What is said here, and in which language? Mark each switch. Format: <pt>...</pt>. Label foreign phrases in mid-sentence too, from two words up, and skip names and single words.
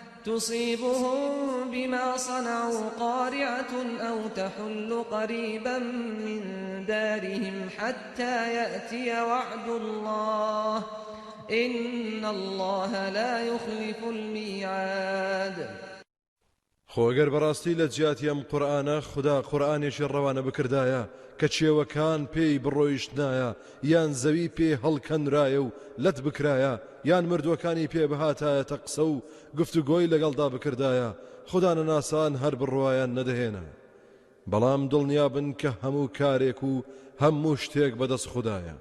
<ar>تصيبهم بما صنعوا قارعة أو تحل قريبا من دارهم حتى يأتي وعد الله إن الله لا يخلف الميعاد.</ar> <ckb>خۆگەر بەڕاستی لە جیاتی ئەم قورئانە خدا قورئانێکی ڕەوانە بکردایە کە چێوەکان پێی بڕۆیشتنایە یان زەوی پێ هەڵکەنرایە و لەت بکرایە یان مردووەکانی پێ بهاتایەتە قسە و گفتوگۆی لەگەڵدا بکردایە خدا نەناسان هەر بڕوایان نەدەهێنا بەڵام دڵنیابن کە هەموو کارێک و هەموو شتێک بەدەست خوددایە.</ckb>